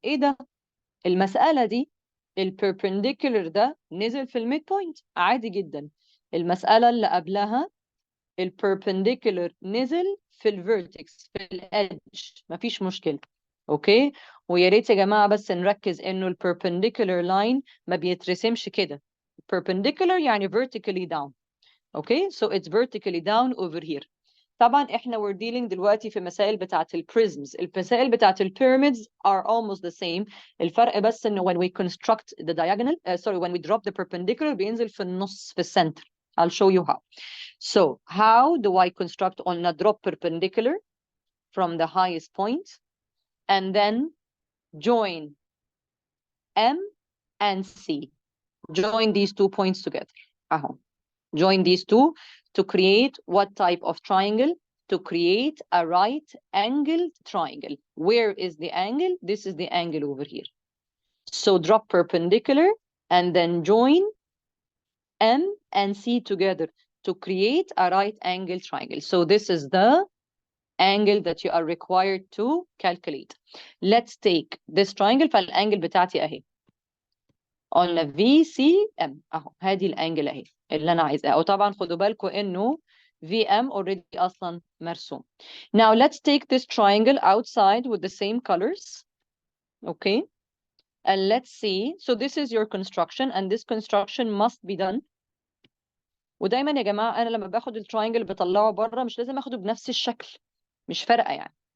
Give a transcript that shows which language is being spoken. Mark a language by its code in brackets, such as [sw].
[ar] إيه ده؟ المسألة دي البربنديكولر ده نزل في الميد بوينت عادي جدا. المسألة اللي قبلها البربنديكولر نزل في الفيرتكس في الادج، مفيش مشكلة. اوكي، ويا ريت يا جماعة بس نركز انه البربنديكولر لاين ما بيترسمش كده. [en] perpendicular يعني vertically down. Okay, so it's vertically down over here. [ar] طبعا احنا [en] we're dealing [ar] دلوقتي في مسائل بتاعت البريزمز. المسائل بتاعت البيراميدز [en] are almost the same. [ar] الفرق بس انه [en] when we construct the diagonal when we drop the perpendicular [ar] بينزل في النص في السنتر. [en] I'll show you how. So how do I construct on a drop perpendicular from the highest point and then join M and C? Join these 2 points together. Join these two to create what type of triangle? To create a right angled triangle. Where is the angle? This is the angle over here. So drop perpendicular and then join M and C together. to create a right angle triangle. So this is the angle that you are required to calculate. Let's take this triangle. [ar] فالانجل بتاعتي اهي. قلنا VCM اهو، هذه الانجل اهي اللي انا عايزاها. وطبعا خدوا بالكم انه VM already اصلا مرسوم. [en] Now let's take this triangle outside with the same colors. Okay. And let's see. So this is your construction and this construction must be done. [ar] ودايما يا جماعه انا لما باخد التراينجل بطلعه بره مش لازم اخده بنفس الشكل، مش فارقه يعني.